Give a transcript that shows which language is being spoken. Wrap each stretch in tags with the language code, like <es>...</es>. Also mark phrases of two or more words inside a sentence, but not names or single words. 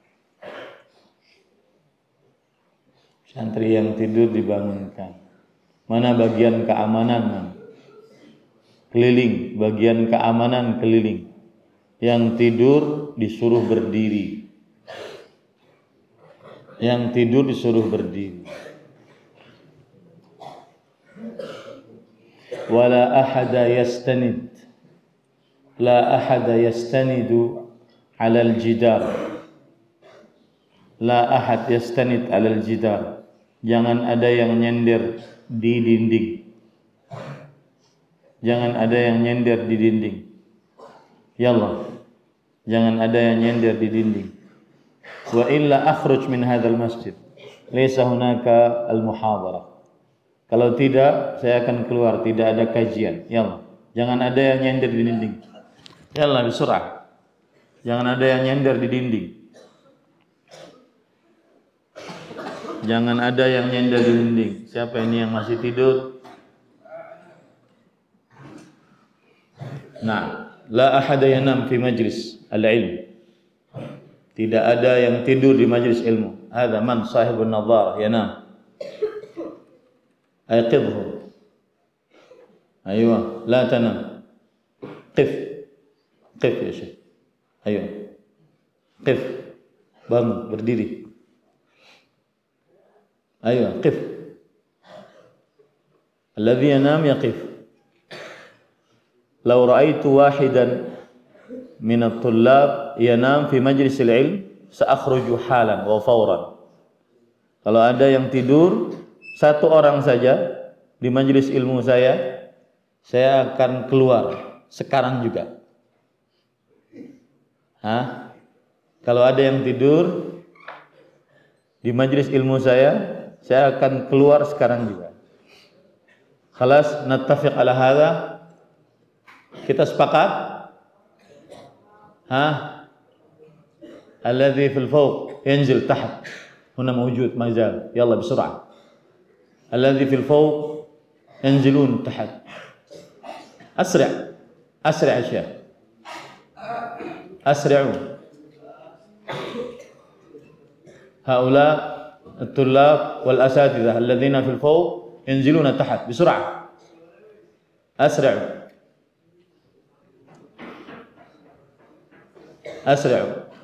<id>Santri yang tidur dibangunkan. Mana bagian keamanan? Keliling, bagian keamanan keliling. Yang tidur disuruh berdiri. Yang tidur disuruh berdiri.</id> <ar>ولا أحد يستند. لا أحد يستند على الجدار. لا أحد يستند على الجدار.</ar> <id>Jangan ada yang nyender di dinding. Jangan ada yang nyender di dinding. Ya Allah, jangan ada yang nyender di dinding.</id> <ar>وإلا أخرج من هذا المسجد. ليس هناك المحاضرة.</ar> <id>Kalau tidak, saya akan keluar, tidak ada kajian. Ya Allah, jangan ada yang nyender di dinding.</id> <ar>يا الله، بسرعة.</ar> <id>Jangan ada yang nyender di dinding. Jangan ada yang nyender di dinding. Siapa ini yang masih tidur? Nah,</id> <ar>لا أحد ينام في مجلس العلم.</ar> <id>Tidak ada yang tidur di majlis ilmu.</id> <ar>هذا من صاحب النظر ينام. أيقظوا. أيوا، لا تنم. قف. قف يا شيخ. Ayo.</ar> <id>Qif. Bangun, berdiri.</id> <ar>Ayo, qif. الذي ينام يقف. لو رأيت واحدا من الطلاب ينام في مجلس العلم سأخرج حالا وفورا.</ar> <id>Kalau ada yang tidur satu orang saja di majelis ilmu saya akan keluar sekarang juga. Kalau ada yang tidur di majelis ilmu saya akan keluar sekarang juga.</id> <ar>خلاص، نتفق على هذا.</ar> <id>Kita sepakat?</id> <ar>الذي في الفوق ينزل تحت. هنا موجود مجال. يلا بسرعة. الذي في الفوق ينزلون تحت. أسرع. أسرع يا شيخ. أسرعوا. Haula الطلاب والأساتذة الذين في الفوق ينزلون تحت بسرعة. أسرعوا. أسرعوا.</ar>